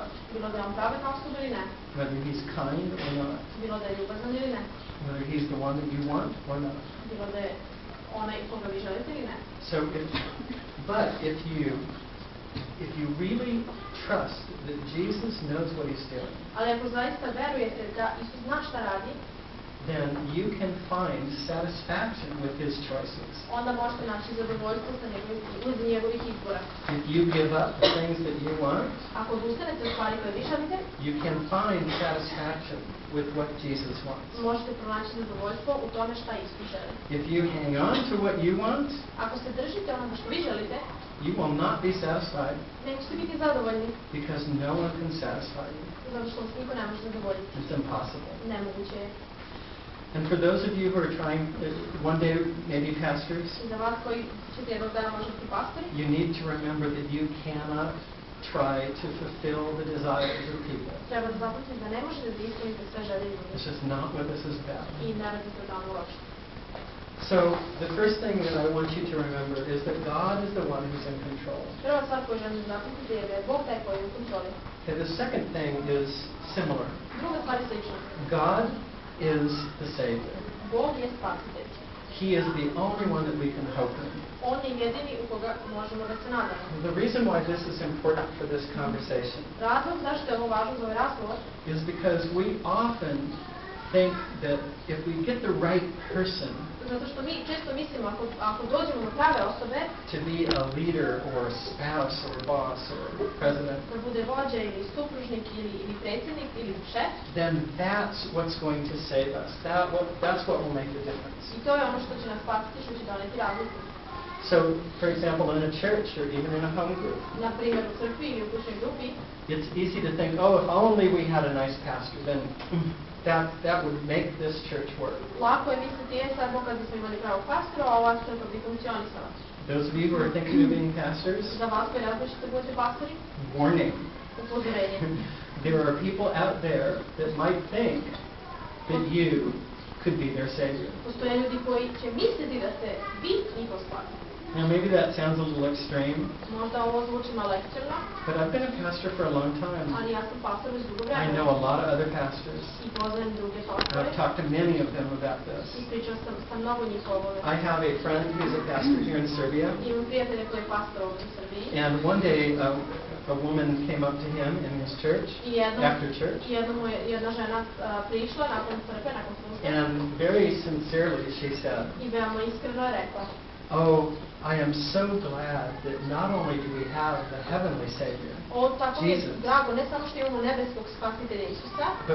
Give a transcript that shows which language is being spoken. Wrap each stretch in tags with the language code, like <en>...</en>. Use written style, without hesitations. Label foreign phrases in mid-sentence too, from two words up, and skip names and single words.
<sr>Bilo da je on pravedna osoba ili ne,</sr> <en>whether he's kind or not,</en> <sr>bilo da je ljubazan ili ne,</sr> <en>whether he's the one that you want or not.</en> <sr>bilo da je onaj koga vi želite ili ne.</sr> <en>So, if you really trust that Jesus knows what he's doing,</en> <sr>Ali ako zaista verujete da Isus zna šta radi,</sr> <en>then you can find satisfaction with his choices.</en> <sr>onda možete naći zadovoljstvo uz njegovih izbora.</sr> <en>If you give up the things that you want,</en> <sr>Ako odustanete od stvari koje vi želite,</sr> <en>you can find satisfaction with what Jesus wants.</en> <sr>možete pronaći zadovoljstvo u tome šta Isus želi.</sr> <en>If you hang on to what you want,</en> <sr>Ako se držite onoga što vi želite,</sr> <en>you will not be satisfied</en> <sr>nećete biti zadovoljni,</sr> <en>because no one can satisfy you.</en> <sr>zato što vas niko ne može zadovoljiti.</sr> <en>It's impossible.</en> <sr>Nemoguće je.</sr> <en>And for those of you who are trying, one day maybe pastors,</en> <sr>I za vas koji ćete jednog dana možda biti pastori,</sr> <en>you need to remember that you cannot try to fulfill the desires of people.</en> <sr>treba da zapamtite da ne možete da ispunite sve želje ljudi.</sr> <en>This is not what this is about.</en> <sr>I ne radi se o tome uopšte.</sr> <en>So the first thing that I want you to remember is that God is the one who's in control.</en> <sr>Prva stvar koju želim da zapamtite je da je Bog taj koji je u kontroli.</sr> <en>Okay, the second thing is similar.</en> <sr>Druga stvar je slična.</sr> <en>God is the Savior.</en> <sr>Bog je spasitelj.</sr> <en>He is the only one that we can hope in.</en> <sr>On je jedini u koga možemo da se nadamo.</sr> <en>The reason why this is important for this conversation</en> <sr>Razlog zašto je ovo važno za ovaj razgovor</sr> <en>is because we often think that if we get the right person</en> <sr>zato što mi često mislimo ako dođemo do prave osobe</sr> <en>to be a leader or a spouse or a boss or a president,</en> <sr>da bude vođa ili supružnik ili predsjednik ili šef,</sr> <en>then that's what's going to save us. That's what will make the difference.</en> <sr>i to je ono što će nas spasiti, što će doneti razliku.</sr> <en>So, for example, in a church or even in a home group,</en> <sr>Na primjer u crkvi ili u kućnoj grupi,</sr> <en>it's easy to think, oh, if only we had a nice pastor, then that would make this church work.</en> <sr>lako je misliti sad Bog kad bismo imali pravog pastora, a ova crkva bi funkcionisala.</sr> <en>Those of you who are thinking of being pastors,</en> <sr>Za vas koji različite budete pastori,</sr> <en>warning.</en> <sr>upozorenje.</sr> <en>There are people out there that might think that you could be their savior.</en> <sr>Postoje ljudi koji će misliti da ste vi njihov spasitelj.</sr> <en>Now, maybe that sounds a little extreme,</en> <sr>Možda ovo zvuči malo ekstremno,</sr> <en>but I've been a pastor for a long time.</en> <sr>ali ja sam pastor već dugo</sr> <en>I</en> <sr>vremena.</sr> <en>know a lot of other pastors.</en> <sr>I poznajem druge pastore.</sr> <en>I've talked to many of them about this.</en> <sr>I pričao sam sa mnogo njih o ovome.</sr> <en>I have a friend who's a pastor here in Serbia,</en> <sr>Imam prijatelja koji je pastor ovdje u Srbiji.</sr> <en>and one day a woman came up to him in his church after church,</en> <sr>Jedna žena prišla nakon crkve, nakon službe</sr> <en>and very sincerely she said,</en> <sr>i veoma iskreno je rekla,</sr> <en>Oh, I am so glad that not only do we have the heavenly Savior,</en> <sr>Tako mi je Jesus, drago ne samo što imamo nebeskog spasitelja Isusa,</sr>